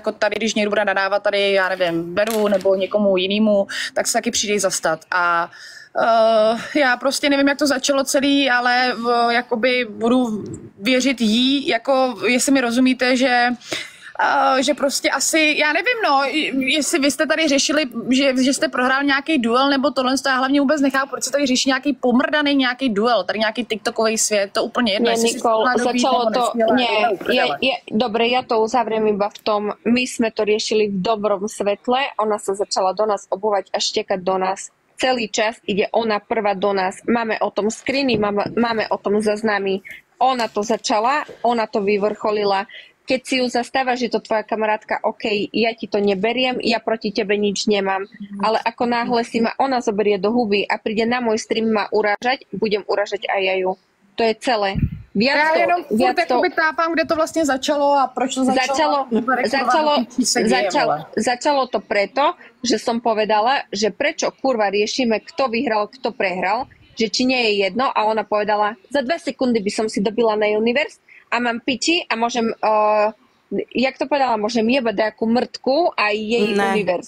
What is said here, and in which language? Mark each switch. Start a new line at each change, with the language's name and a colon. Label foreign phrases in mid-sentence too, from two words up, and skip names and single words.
Czech: jako tady, když někdo bude nadávat tady, já nevím, Beru nebo někomu jinému, tak se taky přijde zastat a já prostě nevím, jak to začalo celý, ale jakoby budu věřit jí, jako jestli mi rozumíte, že prostě asi, já nevím, no, jestli vy jste tady řešili, že jste prohrál nějaký duel nebo tohle, já hlavně vůbec nechápu, proč se tady řeší nějaký pomrdaný nějaký duel, tady nějaký tiktokový svět, to úplně jedno.
Slovak: Nie, Nicole, začalo to, dobre, ja to uzavriem iba v tom, my sme to riešili v dobrom svetle, ona sa začala do nás obúvať a štekať do nás. Celý čas ide ona prvá do nás. Máme o tom screeny, máme o tom záznamy. Ona to začala, ona to vyvrcholila. Keď si ju zastáva, že to tvoja kamarátka, OK, ja ti to neberiem, ja proti tebe nič nemám. Ale ako náhle si ma ona zoberie do huby a príde na môj stream ma urážať, budem urážať aj ja ju. To je celé.
Czech: Já jenom furt jakoby tápám, kde to vlastně začalo a proč to
Slovak: Začalo to preto, že som povedala, že prečo kurva riešime, kto vyhral, kto prehral, že či nie je jedno a ona povedala, za 2 sekundy by som si dobila na Universe a mám piči a môžem... jak to povedala, môžem jebať nejakú mrtku a jej Universe.